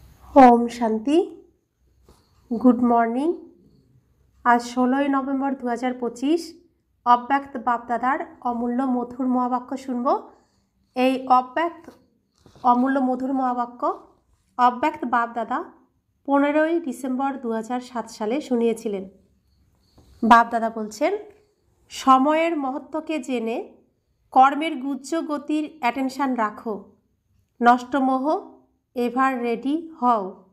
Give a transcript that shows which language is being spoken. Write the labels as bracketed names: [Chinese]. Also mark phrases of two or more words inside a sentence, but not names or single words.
[Hindi] ओम शांति। [English] good morning. [Bangla] আজ 16 নভেম্বর 2025 অব্যক্ত বাপদাদার অমূল্য মধুর মহাবাক্য শুনব। এই অব্যক্ত অমূল্য মধুর মহাবাক্য অব্যক্ত বাপদাদা 15ই ডিসেম্বর 2007 সালে শুনিয়েছিলেন। বাপদাদা বলছেন, সময়ের মহত্বকে জেনে কর্মের গুজ্জ গতির অ্যাটেনশন রাখো, নষ্টমোহ [English] ever ready [Bangla] হও।